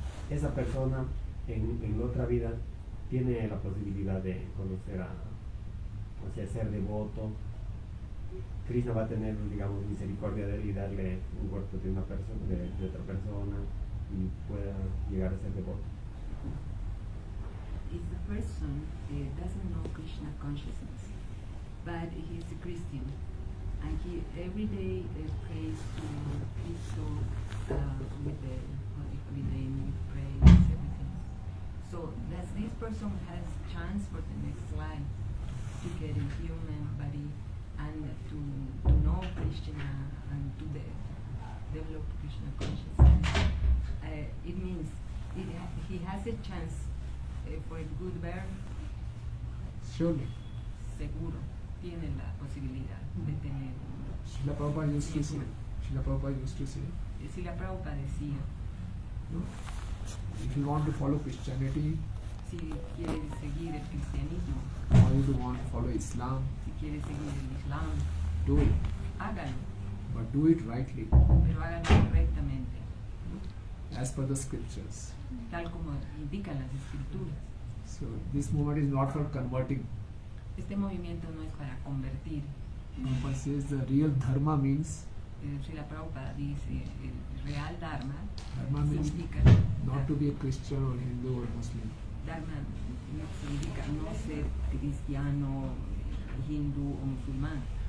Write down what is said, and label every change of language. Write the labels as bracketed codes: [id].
[es] Esa persona en otra vida tiene la posibilidad de conocer o sea, ser devoto. Krishna va a tener, digamos, misericordia de él y darle un cuerpo de una persona, de otra persona, y pueda llegar a ser devoto. [en] If the person doesn't know Krishna consciousness, but he is a Christian, and he every day prays to Cristo with the Holy Name, with praise, everything. So does this person has chance for the next life to get a human body and to know Krishna and to develop Krishna consciousness? It means he has a chance for a good birth. Surely. [es] Seguro tiene la posibilidad de tener. [en] Srila Prabhupada used to say. Srila Prabhupada used to say. [es] Si la Prabhupada decía, No? [en] If you want to follow Christianity, [es] si quiere seguir el cristianismo, [en] or you want to follow Islam, [es] si quiere seguir el Islam, [en] do it. [es] hágalo, [en] But do it rightly, [es] pero hágalo correctamente, [en] as per the scriptures. [es] tal como indican las escrituras. [en] So this movement is not for converting. [es] Este movimiento no es para convertir. [en] Prabhupada says the real dharma means [es] Si la Prabhupada dice el real Dharma, [en] Dharma means [es] significa [en] not to be a Christian or Hindu or Muslim. [es] Dharma significa no ser cristiano, hindú o musulmán.